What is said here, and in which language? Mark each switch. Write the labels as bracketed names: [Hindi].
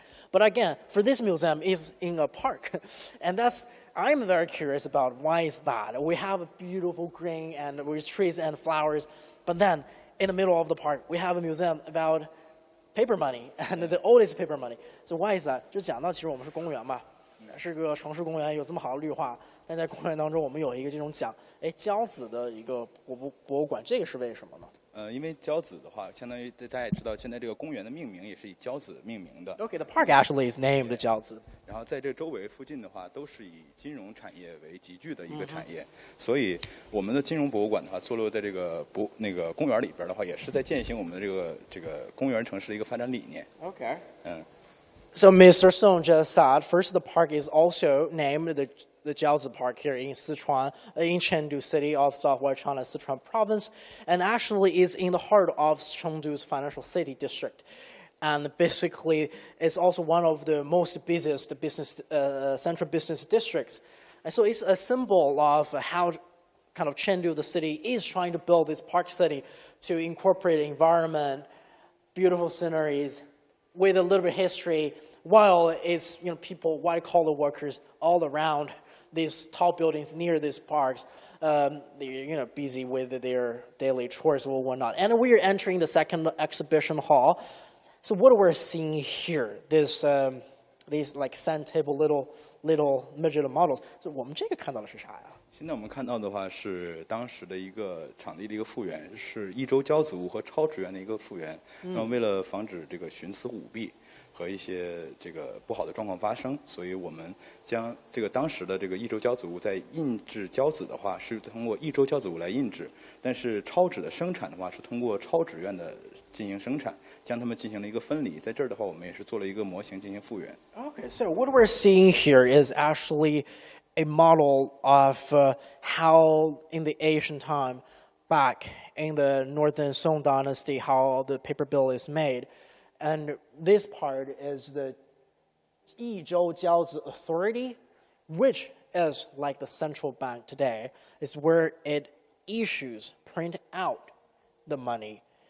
[English] But again, for this museum is in a park, and I'm very curious about why is that. We have a beautiful green and with trees and flowers, but then in the middle of the park, we have a museum about paper money and the oldest paper money. So why is that? [Chinese] 就讲到其实我们是公园嘛，是个城市公园，有这么好的绿化，但在公园当中我们有一个这种讲，交子的一个博物馆，这个是为什么呢？因为交子的话，相当于大家也知道，现在这个公园的命名也是以交子命名的。 [English] Okay, the park actually is named Jiaozi. [Chinese] 然后在这周围附近的话，都是以金融产业为集聚的一个产业，所以我们的金融博物馆的话，坐落在这个公园里边的话，也是在践行我们的这个公园城市的一个发展理念。 [English] Okay. 嗯。 So Mr. Song just said, first the park is also named the Jiaozi Park here in Sichuan, in Chengdu city of southwest China, Sichuan province, and actually is in the heart of Chengdu's financial city district. And basically, it's also one of the most busiest central business districts. And so it's a symbol of how kind of Chengdu, the city, is trying to build this park city to incorporate environment, beautiful sceneries, with a little bit of history, while it's people, white-collar workers all around these tall buildings near these parks, they're busy with their daily chores or whatnot. And we are entering the second exhibition hall. So what we're seeing here, these like sand table little midget models. [Chinese] So 我们这个看到的是啥呀？现在我们看到的话是当时的一个场地的一个复原，是一州交子屋和超职员的一个复原。然后为了防止这个徇私舞弊和一些这个不好的状况发生，所以我们将这个当时的这个一州交子屋在印制交子的话是通过一州交子屋来印制，但是超纸的生产的话是通过超纸院的进行生产，将它们进行了一个分离。在这儿的话，我们也是做了一个模型进行复原。 [English] Okay, so what we're seeing here is actually a model of how in the ancient time, back in the northern Song Dynasty, how the paper bill is made. And this part is the Yizhou Jiaozi Authority, which is like the central bank today, is where it issues, print out the money.